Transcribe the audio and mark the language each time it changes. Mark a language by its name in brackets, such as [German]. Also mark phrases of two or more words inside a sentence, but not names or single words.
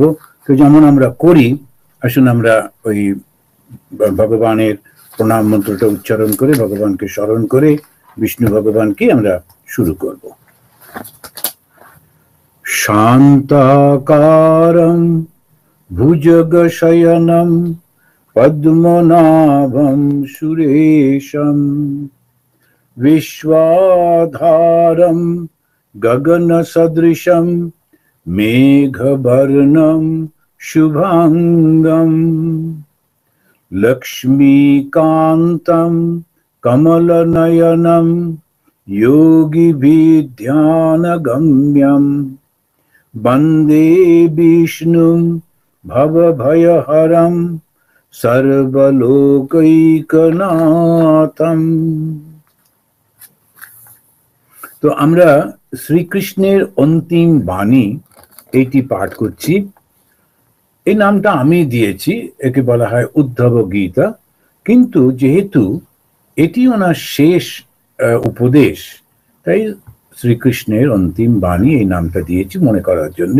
[Bangla] তো যেমন আমরা করি, আসুন আমরা ওই ভগবানের প্রণাম মন্ত্রটা উচ্চারণ করে, ভগবানকে স্মরণ করে, বিষ্ণু ভগবানকে আমরা শুরু করব। [Sanskrit] শান্তাকারম ভুজগশয়নম পদ্মনাভম সুরেশম विश्वाधारं गगनसदृशं मेघवर्णं शुभांगं लक्ष्मीकान्तं कमलनयनं योगिभिर्ध्यानगम्यं वन्दे विष्णुं भवभयहरं सर्वलोकैकनाथम्। [Bangla] তো আমরা শ্রীকৃষ্ণের অন্তিম বাণী এইটি পাঠ করছি। এই নামটা আমি দিয়েছি, একে বলা হয় উদ্ধব গীতা। কিন্তু যেহেতু এটি ওনার শেষ উপদেশ, তাই শ্রীকৃষ্ণের অন্তিম বাণী, এই নামটা দিয়েছি মনে করার জন্যে।